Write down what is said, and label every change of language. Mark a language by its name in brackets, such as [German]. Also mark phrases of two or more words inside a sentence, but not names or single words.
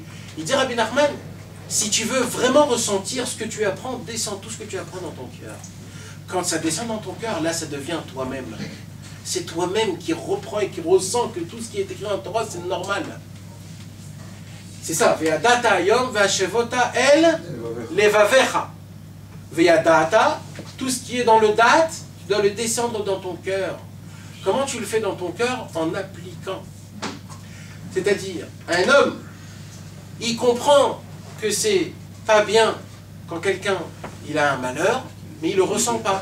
[French] Il dit Rabbi Nachman, si tu veux vraiment ressentir ce que tu apprends, descends tout ce que tu apprends dans ton cœur. Quand ça descend dans ton cœur, là ça devient toi-même. C'est toi-même qui reprend et qui ressent que tout ce qui est écrit en Torah, c'est normal. C'est ça. [Hebrew] וידעת היום והשבת אל לבבך. וידעת, [French] tout ce qui est dans le date, tu dois le descendre dans ton cœur. Comment tu le fais dans ton cœur? En appliquant. C'est-à-dire, un homme, il comprend que c'est pas bien quand quelqu'un il a un malheur, mais il ne le ressent pas.